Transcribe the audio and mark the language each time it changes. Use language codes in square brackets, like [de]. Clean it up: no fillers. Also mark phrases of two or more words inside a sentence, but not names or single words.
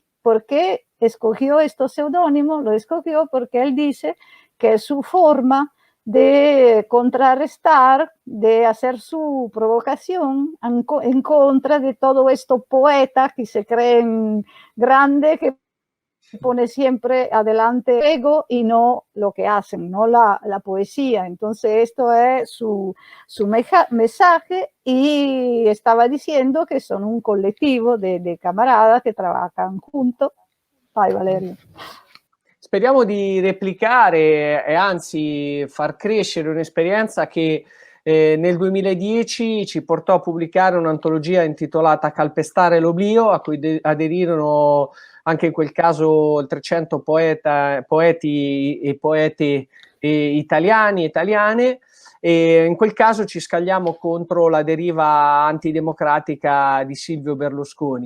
[es] ¿Por qué escogió este seudónimo? Lo escogió porque él dice que es su forma de contrarrestar, de hacer su provocación en contra de todo esto poeta que se creen grande, que pone siempre adelante ego y no lo que hacen, no la poesía. Entonces esto es su mensaje, y estaba diciendo [it] che sono un collettivo di [es] camaradas che trabajan juntos. [it] Vai Valerio. Speriamo di replicare e anzi far crescere un'esperienza che nel 2010 ci portò a pubblicare un'antologia intitolata Calpestare l'oblio, a cui aderirono anche in quel caso oltre 300 poeti e poete italiani e italiane, e in quel caso ci scagliamo contro la deriva antidemocratica di Silvio Berlusconi.